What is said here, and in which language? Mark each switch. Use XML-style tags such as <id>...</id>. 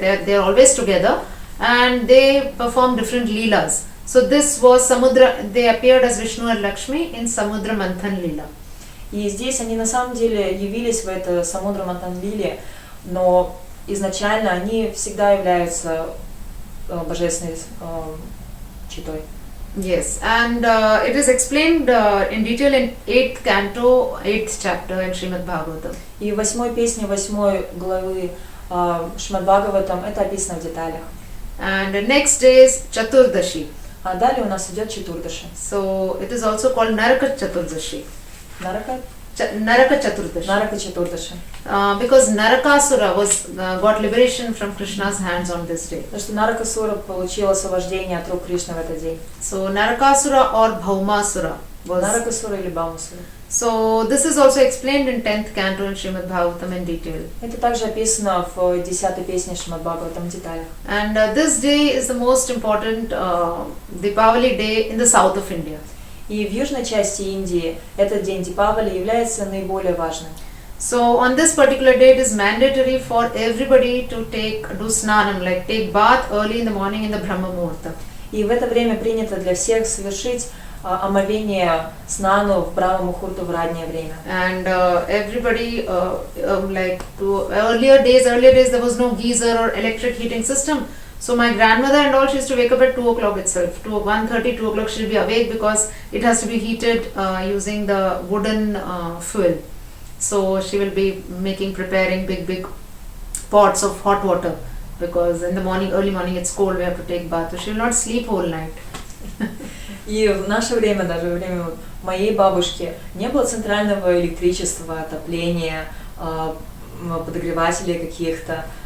<en>They are always together, and they perform different leelas. So this was Samudra. They appeared as Vishnu and Lakshmi in Samudra Manthan Leela.</en> <ru>И здесь они на самом деле явились в это Самудра Мантан Лиле, но изначально они всегда являются божественной читой.</ru> <en>Yes, and it is explained in detail in 8th canto, 8th chapter in Srimad Bhagavatam.</en> <ru>И в 8 песне 8 главы Шримад Бхагаватам это описано в деталях.</ru> <en>And the next day is Chaturdashi.</en> <ru>А далее у нас идет Четурдаши.</ru> <en>So it is also called Naraka Chaturdashi.</en> <ru>Нарaka?</ru> <en>Naraka Chaturdashi.</en> <ru>Нарaka Четурдаши.</ru> <en>Because Narakasura got liberation from Krishna's hands on this day.</en> <ru>Потому что Наракасура получила освобождение от рук Кришны в этот день.</ru> <en>So Narakasura or Bhaumasura was.</en> <ru>Наракасура или Баумасура.</ru> <en>So this is also explained in 10th canto in Srimad Bhagavatam in detail.</en> <ru>Это также описано в 10-й песне Шримад Бхагаватам в деталях.</ru> <en>And this day is the most important Deepavali day in the south of India.</en> <ru>И в южной части Индии этот день Дипавали является наиболее важным.</ru> <en>So on this particular day, it is mandatory for everybody to do snanam, like take bath early in the morning in the Brahma Muhurta.</en> <ru>И в это время принято для всех совершить омовение снану в Брахма Мухурту в раннее время.</ru> <en>And everybody, like to earlier days there was no geyser or electric heating system. So my grandmother and all, she used to wake up at 2 o'clock itself. 1:30, 2 o'clock she'll be awake because it has to be heated using the wooden fuel. So she will be preparing big pots of hot water because in the morning, early morning it's cold, we have to take bath. So she will not sleep whole night.</en> <ru>И в наше время, даже во время моей бабушки, не было центрального электричества, отопления, подогревателей каких-то.</ru>